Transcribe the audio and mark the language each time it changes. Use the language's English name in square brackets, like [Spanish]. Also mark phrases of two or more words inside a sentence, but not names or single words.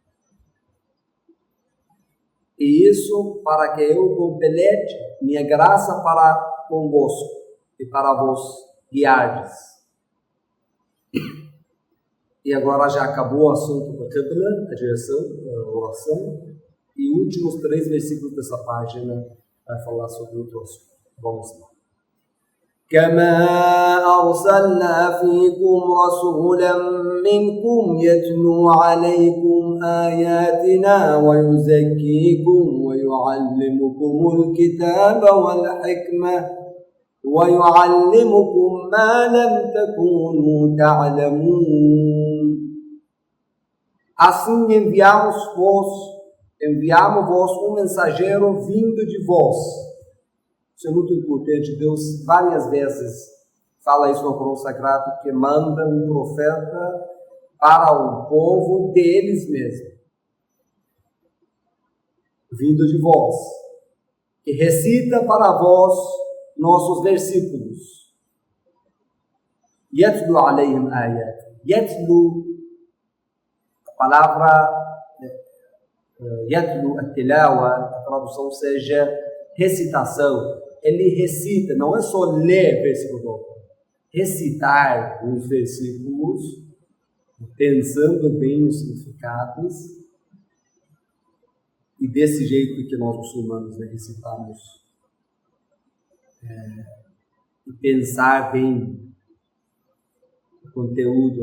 [Portuguese] E isso para que eu complete minha graça para convosco e para vos guiardes. E agora já acabou o assunto da Qibla, a direção, a oração. E últimos 3 versículos dessa página vai falar sobre outro assunto. Vamos lá. [Arabic] كما أرسلنا فيكم رسولا منكم يتلو عليكم آياتنا ويزكيكم ويعلمكم الكتاب والحكمة ويعلمكم ما لم تكونوا تعلمون. [Portuguese] Assim enviamos-vos um mensageiro vindo de vós. Isso é muito importante. Deus várias vezes fala isso no Corão Sagrado, que manda um profeta para o povo deles mesmos, vindo de vós, que recita para vós nossos versículos. [Arabic] يتلو عليهم آيات. [Portuguese] Yatlu, a palavra yatlu, a tilawa, a tradução seja recitação. Ele recita, não é só ler versículo, recitar os versículos, pensando bem nos significados, e desse jeito que nós muçulmanos recitamos, e pensar bem o conteúdo.